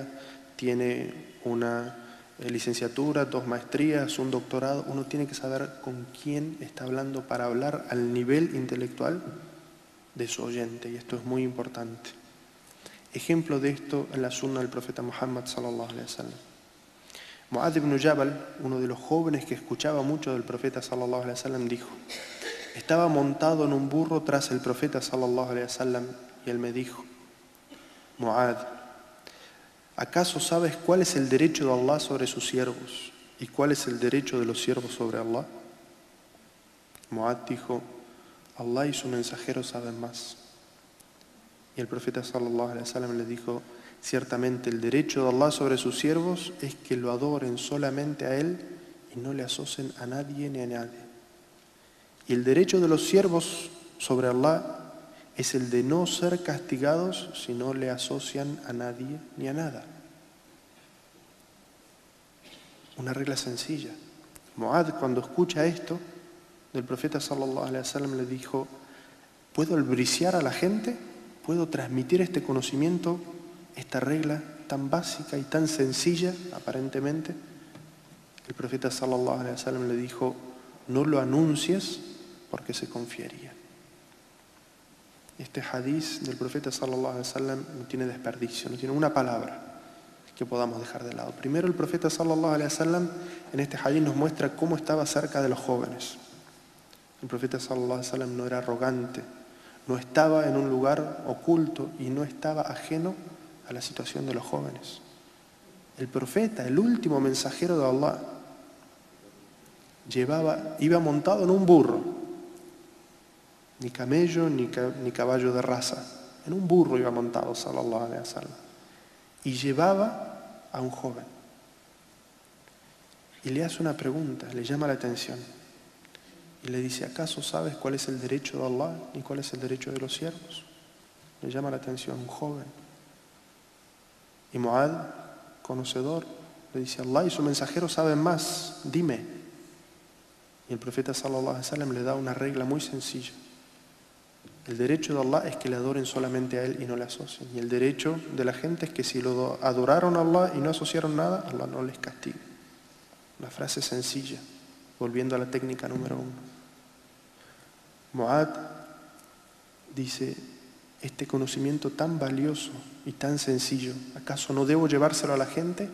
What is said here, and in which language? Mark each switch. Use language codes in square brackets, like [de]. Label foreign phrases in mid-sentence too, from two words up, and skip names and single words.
[es] ¿Tiene una licenciatura, 2 maestrías, un doctorado? Uno tiene que saber con quién está hablando para hablar al nivel intelectual de su oyente, y esto es muy importante. Ejemplo de esto en la sunna del profeta Muhammad [ar] صلى الله عليه وسلم. [es] Mu'adh ibn Jabal, uno de los jóvenes que escuchaba mucho del profeta [ar] صلى الله عليه وسلم, [es] dijo: estaba montado en un burro tras el profeta [ar] صلى الله عليه وسلم [es] y él me dijo: Mu'adh, ¿acaso sabes cuál es el derecho de Allah sobre sus siervos y cuál es el derecho de los siervos sobre Allah? Mu'adh dijo: Allah y su mensajero saben más. Y el profeta [ar] صلى الله عليه وسلم [es] le dijo: ciertamente el derecho de Allah sobre sus siervos es que lo adoren solamente a Él y no le asocien a nadie ni a nadie. Y el derecho de los siervos sobre Allah es el de no ser castigados si no le asocian a nadie ni a nada. Una regla sencilla. Mu'adh, cuando escucha esto del profeta [ar] صلى الله عليه وسلم, [es] le dijo: ¿puedo albriciar a la gente? ¿Puedo transmitir este conocimiento, esta regla tan básica y tan sencilla aparentemente? El profeta [ar] صلى الله عليه وسلم [es] le dijo: no lo anuncies porque se confiaría. Este hadiz del profeta [ar] صلى الله عليه وسلم [es] no tiene desperdicio, no tiene una palabra que podamos dejar de lado. Primero, el profeta [ar] صلى الله عليه وسلم [es] en este hadiz nos muestra cómo estaba cerca de los jóvenes. El profeta [ar] صلى الله عليه وسلم [es] no era arrogante, no estaba en un lugar oculto y no estaba ajeno a la situación de los jóvenes. El profeta, el último mensajero de Allah, iba montado en un burro, ni camello ni caballo de raza, en un burro iba montado [ar] صلى الله عليه وسلم, [es] y llevaba a un joven y le hace una pregunta, le llama la atención y le dice: ¿acaso sabes cuál es el derecho de Allah y cuál es el derecho de los siervos? Le llama la atención un joven. Y Mu'adh, conocedor, le dice: Allah y su mensajero saben más, dime. Y el profeta [ar] صلى الله عليه وسلم [es] le da una regla muy sencilla. El derecho de Allah es que le adoren solamente a Él y no le asocien. Y el derecho de la gente es que si lo adoraron a Allah y no asociaron nada, Allah no les castiga. Una frase sencilla, volviendo a la técnica número 1. Mu'adh dice: este conocimiento tan valioso y tan sencillo, ¿acaso no debo llevárselo a la gente?